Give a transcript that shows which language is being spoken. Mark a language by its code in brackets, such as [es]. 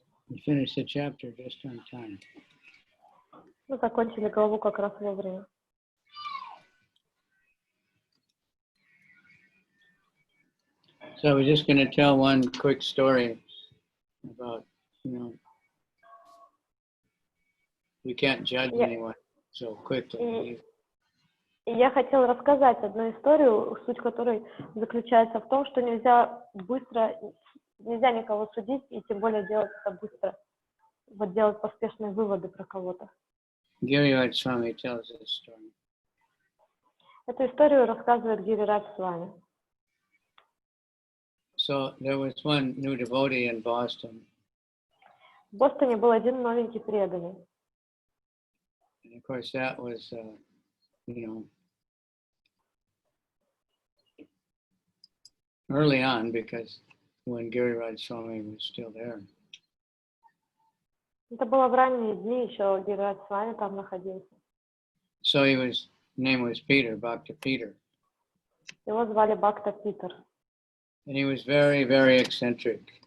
[en] We finished the chapter just on time. [ru] Мы закончили главу как раз вовремя. [en] So we're just going to tell one quick story about, we can't judge anyone so quickly. [ru] И я хотела рассказать одну историю, суть которой заключается в том, что нельзя никого судить, и тем более делать это быстро, делать поспешные выводы про кого-то. [en] Girivad Swami tells this story. [ru] Эту историю рассказывает Гирирадж Свами. [en] So there was one new devotee in Boston. [ru] В Бостоне был один новенький преданный. [en] And of course that was, early on, because when Girivad Swami was still there. [ru] Это было в ранние дни, еще Гирирадж Свами там находился. [en] So name was Peter, Bhakta Peter. [ru] Его звали Бхакта Питер. [en] And he was very, very eccentric.